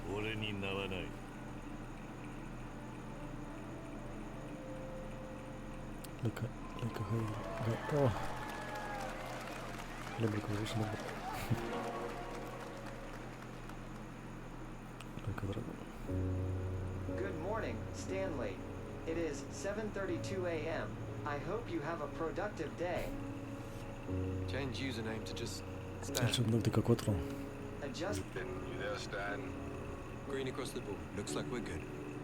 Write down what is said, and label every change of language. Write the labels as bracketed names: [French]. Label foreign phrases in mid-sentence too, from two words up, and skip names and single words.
[Japanese] 俺に名はない。 [Dutch] Lekker heel. Oh. Lekker snel. Lekker dragon. [English] Good morning, Stanley. It is 7:32 a.m. I hope you have a productive day. Change username to just Stan. Headshot Nautica 4. Adjust. You there, Stan? Green across the board. Looks like we're good.